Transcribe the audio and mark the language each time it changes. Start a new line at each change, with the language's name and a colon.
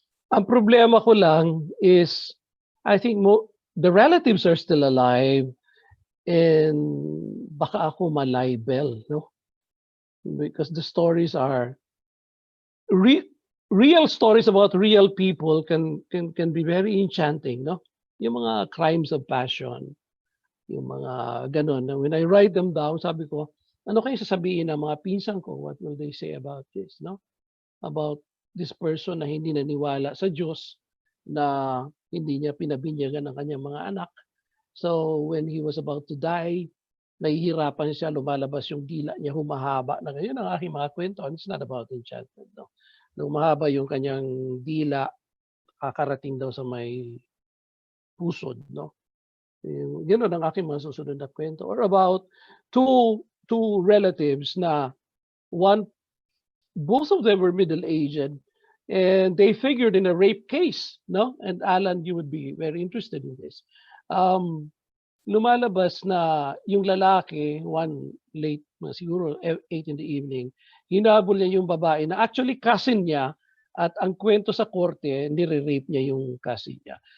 Filipino: Ang problema ko lang is,
English: I think the relatives are still alive, and
Filipino: baka ako malibel,
English: no? Because the stories are real stories about real people can be very enchanting, no?
Filipino: Yung mga
English: crimes of passion,
Filipino: yung mga ganon.
English: When I write them down,
Filipino: sabi ko, ano kayo sasabihin ng mga pinsan ko?
English: What will they say about this, no? About this person
Filipino: na hindi naniwala sa Diyos, na hindi niya pinabinyagan ng kanyang mga anak.
English: So when he was about to die,
Filipino: nahihirapan siya, lumalabas yung dila niya, humahaba na ganyan ang aking mga kwento.
English: And it's not about enchantment, no?
Filipino: Nung mahaba yung kanyang dila, kakarating daw sa may pusod, no? Yun ang aking mga susunod na kwento.
English: Or about two relatives na both of them were middle-aged and they figured in a rape case, no? And Alan, you would be very interested in this.
Filipino: Lumalabas na yung lalaki, one late, siguro 8
English: in the evening,
Filipino: hinabol niya yung babae na actually cousin niya, at ang kwento sa korte, nire-rape niya yung cousin niya.